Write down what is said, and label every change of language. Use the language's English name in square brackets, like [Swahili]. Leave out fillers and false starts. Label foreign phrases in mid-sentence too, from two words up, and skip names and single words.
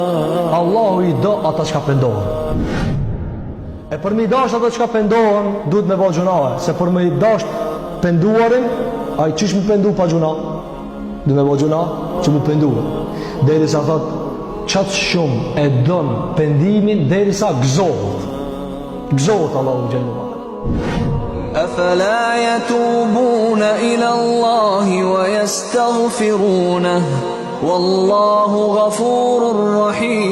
[Albanian] Allahu i do ata që ka pendohen. E për me i dash ata që ka pendohen, duhet me bëjë gjunahe. Se për me i dash penduarin, a i qish me pendu pa gjuna? Duhet me bëjë gjuna që me pendu. Deri sa thot, qatë shumë e donë pendimin, deri sa gëzohet. Gëzohet Allahu gjellu. [Arabic] أفلا يتوبون إلى الله ويستغفرونه والله غفور رحيم